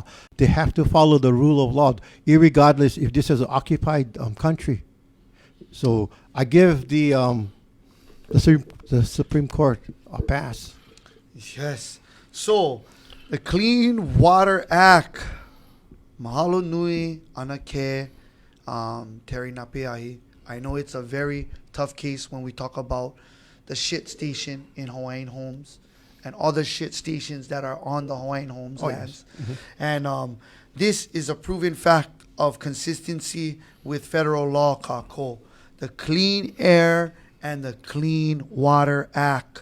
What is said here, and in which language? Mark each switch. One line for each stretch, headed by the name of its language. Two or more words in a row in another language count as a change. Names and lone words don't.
English: They have to follow the rule of law, irregardless if this is an occupied country. So I give the Supreme Court a pass. Yes. So the Clean Water Act.
Hawaiian: Mahalo nui anake. Terry Napeahi.
English: I know it's a very tough case when we talk about the shit station in Hawaiian homes and other shit stations that are on the Hawaiian homes lands. Yes. And this is a proven fact of consistency with federal law, Kako. The Clean Air and the Clean Water Act.